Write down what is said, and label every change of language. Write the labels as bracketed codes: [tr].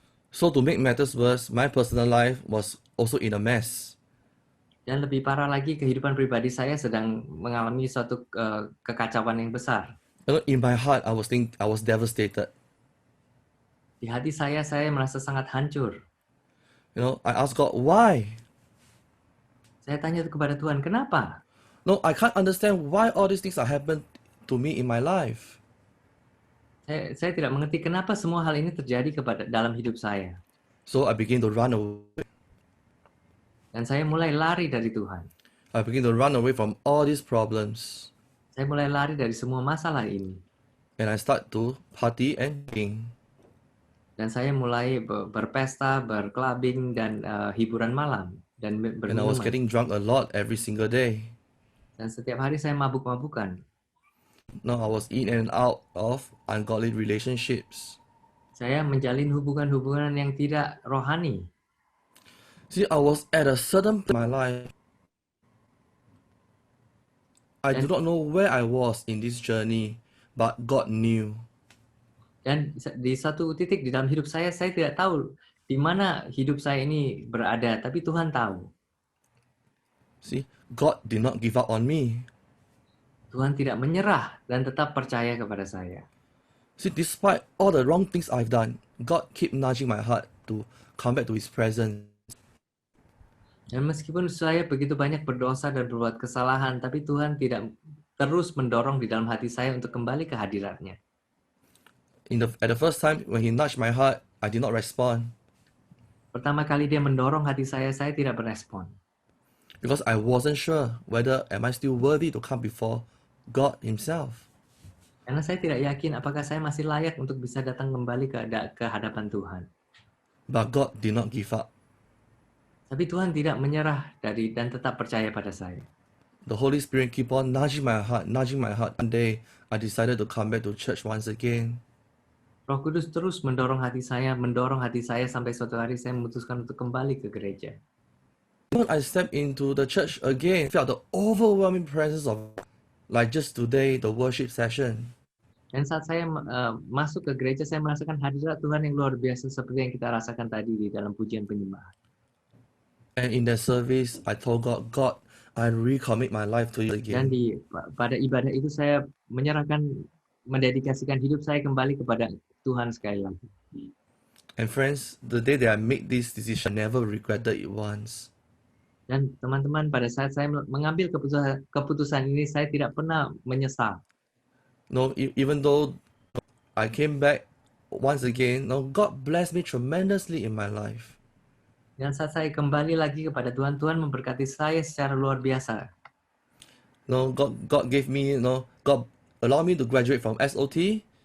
[en] So to make matters worse, my personal life was also in a mess. [id] Dan lebih parah lagi, kehidupan pribadi saya sedang mengalami suatu kekacauan yang besar. [en] In my heart, I was devastated. [id] Di hati saya merasa sangat hancur. [en] I asked God, why? [id] Saya tanya kepada Tuhan, kenapa? [en] I can't understand why all these things are happening to me in my life. [id] Saya tidak mengerti kenapa semua hal ini terjadi dalam hidup saya. [en] So I began to run away. [id] Dan saya mulai lari dari Tuhan. [en] I began to run away from all these problems. [id] Saya mulai lari dari semua masalah ini. [en] And I start to party and drink. [id] Dan saya mulai berpesta, berkelabing, dan hiburan malam. Dan [en] And I was getting drunk a lot every single day. [id] Dan setiap hari saya mabuk-mabukan. [en] I was in and out of ungodly relationships. [id] Saya menjalin hubungan-hubungan yang tidak rohani. [en] See, I was at a certain point in my life. I do not know where I was in this journey, but God knew. [id] Dan di satu titik di dalam hidup saya tidak tahu di mana hidup saya ini berada, tapi Tuhan tahu. [en] See, God did not give up on me. [id] Tuhan tidak menyerah dan tetap percaya kepada saya. [en] See, despite all the wrong things I've done, God keep nudging my heart to come back to His presence. [id] Dan meskipun saya begitu banyak berdosa dan berbuat kesalahan, tapi Tuhan tidak terus mendorong di dalam hati saya untuk kembali ke hadirat-Nya. [en] At the first time when He nudged my heart, I did not respond. [id] Pertama kali Dia mendorong hati saya tidak berespon. [en] Because I wasn't sure whether am I still worthy to come before God Himself. [id] Karena saya tidak yakin apakah saya masih layak untuk bisa datang kembali ke hadapan Tuhan. [en] But God did not give up. [id] Tapi Tuhan tidak menyerah dan tetap percaya pada saya. [en] The Holy Spirit keep on nudging my heart. One day, I decided to come back to church once again. [id] Roh Kudus terus mendorong hati saya sampai suatu hari saya memutuskan untuk kembali ke gereja. [en] When I stepped into the church again, I felt the overwhelming presence of, like just today, the worship session. [id] Dan saat saya masuk ke gereja, saya merasakan hadirat Tuhan yang luar biasa seperti yang kita rasakan tadi di dalam pujian penyembahan. [en] And in that service, I told God, God, I recommit my life to you [id] Dan [en] again. [id] pada ibadah itu saya mendedikasikan hidup saya kembali kepada Tuhan sekali lagi. [en] And friends, the day that I made this decision, I never regretted it once. [id] Dan teman-teman, pada saat saya mengambil keputusan ini, saya tidak pernah menyesal. [en] No, even though I came back once again, no, God blessed me tremendously in my life. [id] Dan saat saya kembali lagi kepada Tuhan, Tuhan memberkati saya secara luar biasa. [en] No, God gave me, God allowed me to graduate from SOT.